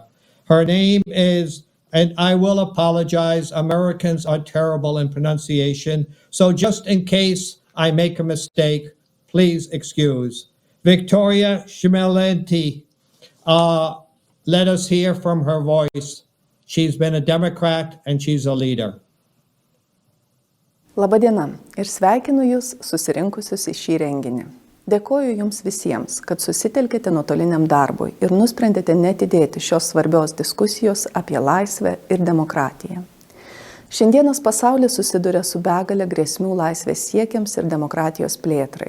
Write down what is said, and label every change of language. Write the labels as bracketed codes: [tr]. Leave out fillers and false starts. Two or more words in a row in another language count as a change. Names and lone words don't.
[en] Her name is, and I will apologize, Americans are terrible in pronunciation, so just in case I make a mistake, please excuse. Victoria Shmelenti, let us hear from her voice. She's been a Democrat and she's a leader. [lt] Labadiena ir sveikinu Jūs susirinkusius į šį renginį. Dėkoju Jums visiems, kad susitelkėte nuotoliniam darbui ir nusprendėte netidėti šios svarbios diskusijos apie laisvę ir demokratiją. Šiandienos pasaulis susiduria su begalė grėsmių laisvės siekiams ir demokratijos plėtrai.